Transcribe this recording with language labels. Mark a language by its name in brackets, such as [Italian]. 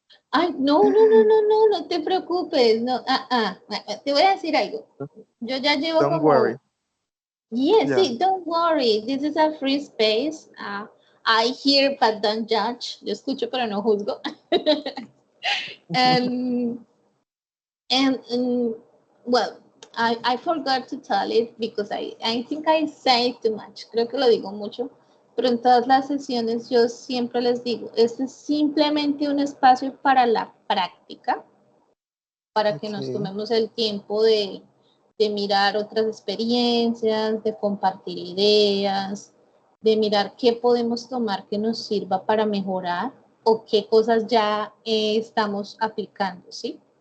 [Spanish] Ay, no te preocupes. No, te voy a decir algo. Yo ya llevo [English] Don't worry. [Spanish] como, yes, [English] Yeah. sí, don't worry. This is a free space. I hear but don't judge. [Spanish] Yo escucho pero no juzgo. [English] And and well, I forgot to tell it because I think I say too much. [Spanish] Creo que lo digo mucho. Pero en todas las sesiones yo siempre les digo, este es simplemente un espacio para la práctica, para que nos [English] Okay. [Spanish] tomemos el tiempo de mirar otras experiencias, de compartir ideas, de mirar qué podemos tomar que nos sirva para mejorar o qué cosas ya estamos aplicando, ¿sí?